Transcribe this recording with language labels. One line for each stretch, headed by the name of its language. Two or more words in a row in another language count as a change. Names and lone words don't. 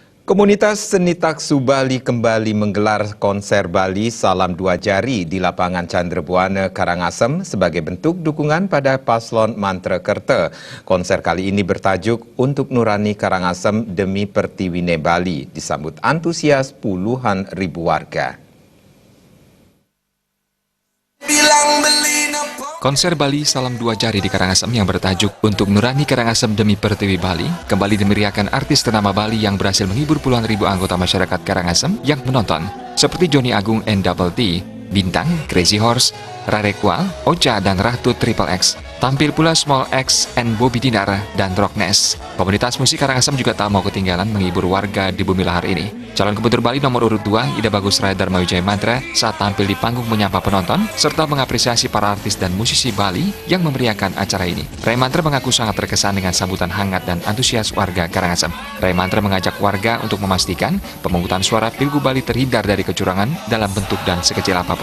Indonesian: Komunitas Seni Taksu Bali kembali menggelar konser Bali Salam Dua Jari di lapangan Candrabuana, Karangasem sebagai bentuk dukungan pada paslon Mantrekerta. Konser kali ini bertajuk Untuk Nurani Karangasem Demi Pertiwine Bali, disambut antusias puluhan ribu warga. Konser Bali Salam Dua Jari di Karangasem yang bertajuk Untuk Nurani Karangasem Demi Pertiwi Bali kembali dimeriahkan artis ternama Bali yang berhasil menghibur puluhan ribu anggota masyarakat Karangasem yang menonton, seperti Johnny Agung and Double T, Bintang, Crazy Horse, Rarekwal, Ocha, dan Ratu Triple X. Tampil pula Small X and Bobby Dinar dan Rockness. Komunitas musik Karangasem juga tak mau ketinggalan menghibur warga di bumi lahar ini. Calon Gubernur Bali nomor urut 2, Ida Bagus Dharma Wijaya Mantra, saat tampil di panggung menyapa penonton, serta mengapresiasi para artis dan musisi Bali yang memeriahkan acara ini. Ray Mantra mengaku sangat terkesan dengan sambutan hangat dan antusias warga Karangasem. Ray Mantra mengajak warga untuk memastikan pemungutan suara Pilgub Bali terhindar dari kecurangan dalam bentuk dan sekecil apapun.